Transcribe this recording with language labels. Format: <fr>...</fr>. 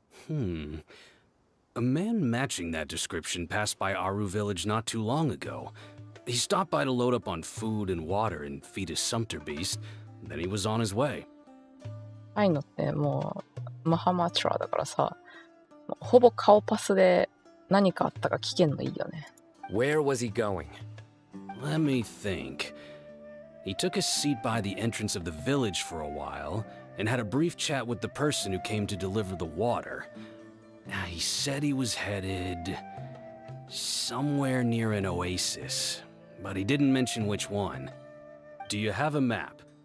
<en>A man matching that description passed by Aru Village not too long ago. He stopped by to load up on food and water and feed his sumpter beast, then he was on his way.</en> <ja>アイノってもうマハマチュラだからさ、ほぼ顔パスで何かあったか聞けんのいいよね。</ja> <en>Where was he going? Let me think. He took a seat by the entrance of the village for a while, and had a brief chat with the person who came to deliver the water. He said he was headed somewhere near an oasis, but he didn't mention which one. Do you have a map?</en>